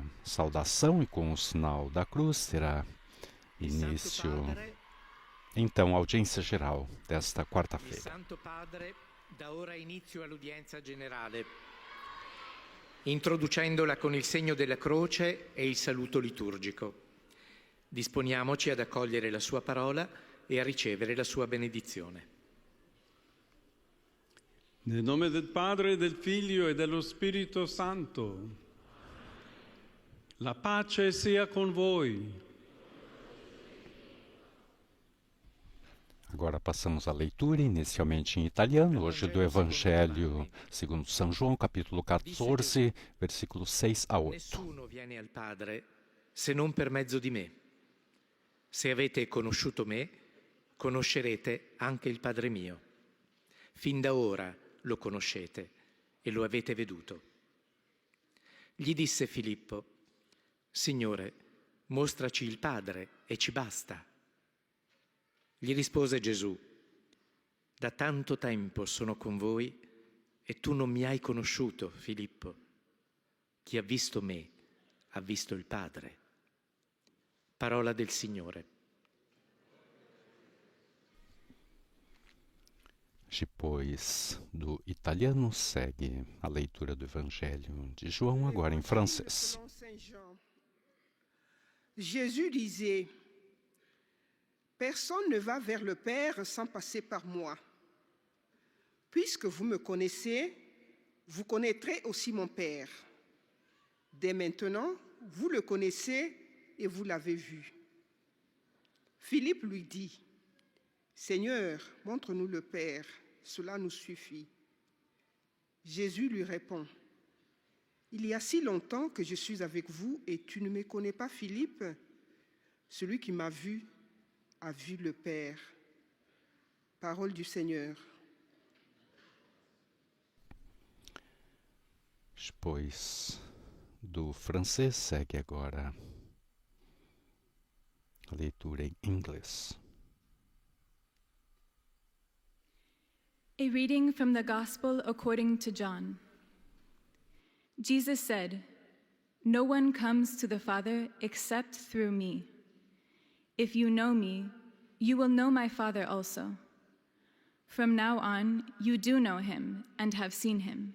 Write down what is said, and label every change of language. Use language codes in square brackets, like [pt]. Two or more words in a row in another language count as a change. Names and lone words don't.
[pt] saudação e com o sinal da cruz, terá início, então, a audiência geral desta quarta-feira. [it] Santo Padre dà ora inizio all'udienza generale, introducendola con il segno della croce e il saluto liturgico. Disponiamoci ad accogliere la sua parola e a ricevere la sua benedizione. Nel nome del Padre, del Figlio e dello Spirito Santo. La pace sia con voi. [pt] Agora passamos à leitura, inicialmente em italiano, hoje do Evangelho segundo São João, capítulo 14, versículos 6 a 8. [it] Nessuno viene al Padre se non per mezzo di me. Se avete conosciuto me, conoscerete anche il Padre mio. Fin da ora lo conoscete e lo avete veduto. Gli disse Filippo: Signore, mostraci il Padre e ci basta. Gli rispose Gesù: da tanto tempo sono con voi e tu non mi hai conosciuto, Filippo. Chi ha visto me ha visto il Padre. Parola del Signore. [pt] Depois do italiano, segue a leitura do Evangelho de João, agora em francês. [fr] Jésus disait: Personne ne va vers le Père sans passer par moi. Puisque vous me connaissez, vous connaîtrez aussi mon Père. Dès maintenant, vous le connaissez et vous l'avez vu. Philippe lui dit: Seigneur, montre-nous le Père, cela nous suffit. Jésus lui répond: Il y a si longtemps que je suis avec vous et tu ne me connais pas, Philippe? Celui qui m'a vu a vu le Père. Parole du Seigneur. [pt] Depois do francês, segue agora a leitura em inglês. [en] A reading from the Gospel according to John. Jesus said, "No one comes to the Father except through me. If you know me, you will know my Father also. From now on, you do know him and have seen him."